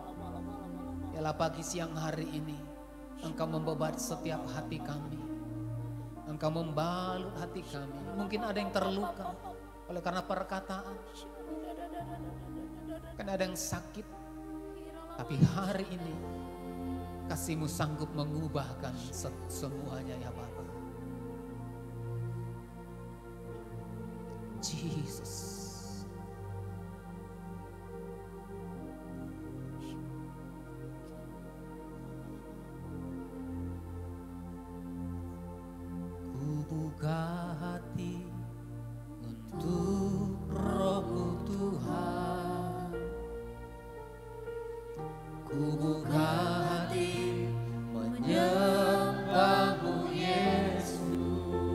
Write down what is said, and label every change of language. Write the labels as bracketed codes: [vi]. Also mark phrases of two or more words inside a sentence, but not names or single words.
[id] Yalah pagi siang hari ini Engkau membebat setiap hati kami, Engkau membalut hati kami. Mungkin ada yang terluka oleh karena perkataan, mungkin ada yang sakit, tapi hari ini kasih-Mu sanggup mengubahkan semuanya ya Bapa. Jesus. Ku buka hati untuk Roh-Mu Tuhan. Ku buka hati menyembah-Mu Yesus.